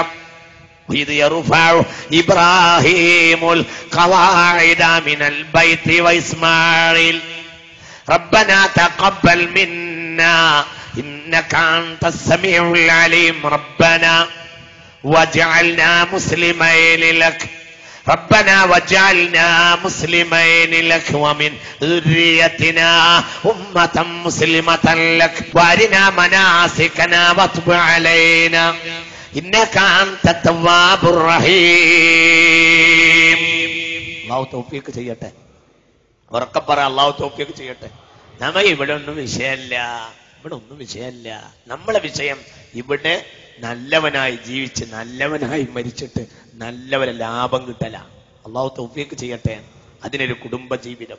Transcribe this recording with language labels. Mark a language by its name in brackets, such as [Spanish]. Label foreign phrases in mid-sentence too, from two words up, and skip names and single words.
[Arabic] ഇത് يرفع إبراهيم القواعد من البيت وإسماعيل ربنا تقبل منا إنك أنت السميع العليم ربنا واجعلنا مسلمين لك ربنا وجعلنا مسلمين لك ومن ذريتنا أمة مسلمة لك وارنا مناسكنا وتب علينا إنك أنت التواب الرحيم. [Malayalam] അല്ലാഹു തൗഫീഖ് ചെയ്യട്ടെ. ഉറക്കെ പറ, അല്ലാഹു തൗഫീഖ് ചെയ്യട്ടെ. നമുക്ക് ഇവിടെ ഒന്നും വിഷയമല്ല, നമ്മളെ വിഷയം ഇവിടെ നല്ലവനായി ജീവിച്ച് നല്ലവനായി മരിച്ചിട്ട് നല്ലവരെ ലാഭം കിട്ടലാണ്. അല്ലാഹു തൗഫീഖ് ചെയ്യട്ടെ. അതിനൊരു കുടുംബ ജീവിതം.